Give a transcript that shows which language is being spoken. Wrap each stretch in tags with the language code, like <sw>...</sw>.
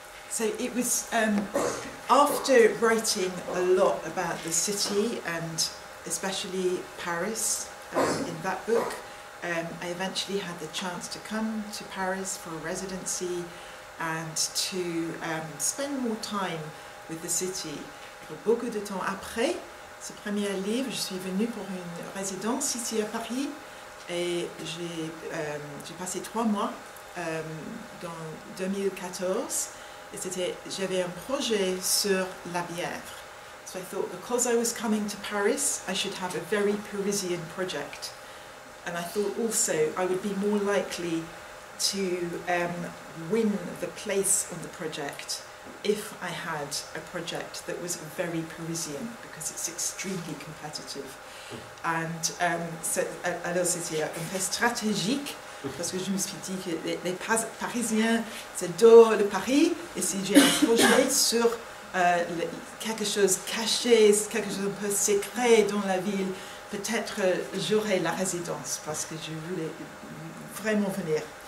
<en>So it was after writing a lot about the city and especially Paris in that book, I eventually had the chance to come to Paris for a residency and to spend more time with the city.</en> <fr>Beaucoup de temps après ce premier livre, je suis venue pour une résidence ici à Paris et j'ai passé 3 mois dans 2014. J'avais un projet sur la Bièvre.</fr> <en>So I thought because I was coming to Paris, I should have a very Parisian project. And I thought also I would be more likely to win the place on the project if I had a project that was very Parisian, because it's extremely competitive.</en> <fr>And alors c'était un peu stratégique, parce que je me suis dit que les Parisiens, c'est dans le Paris, et si j'ai un projet sur quelque chose caché, quelque chose un peu secret dans la ville, peut-être j'aurai la résidence, parce que je voulais vraiment venir.</fr>